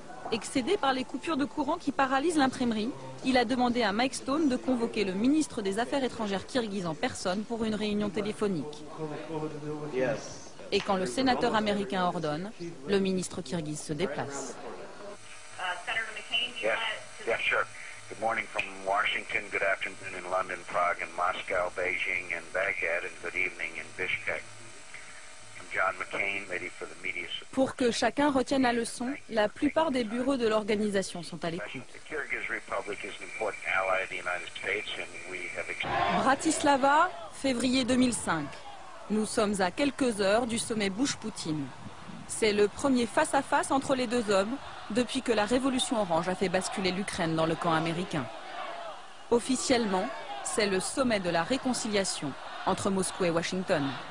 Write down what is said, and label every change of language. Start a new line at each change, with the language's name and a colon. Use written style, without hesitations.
French: Excédé par les coupures de courant qui paralysent l'imprimerie, il a demandé à Mike Stone de convoquer le ministre des Affaires étrangères kirghize en personne pour une réunion téléphonique. Et quand le sénateur américain ordonne, le ministre kirghize se déplace.
English: Yeah, sure. Good morning from Washington, good afternoon in London, Prague, and Moscow, Beijing, and Baghdad, and good evening in Bishkek. John McCain, ready for the media support.
French: Pour que chacun retienne la leçon, la plupart des bureaux de l'organisation sont à l'écoute.
English: The Kyrgyz Republic is an important ally of the United States, and we have
French: Bratislava, février 2005. Nous sommes à quelques heures du sommet Bush-Poutine. C'est le premier face-à-face entre les deux hommes depuis que la révolution orange a fait basculer l'Ukraine dans le camp américain. Officiellement, c'est le sommet de la réconciliation entre Moscou et Washington.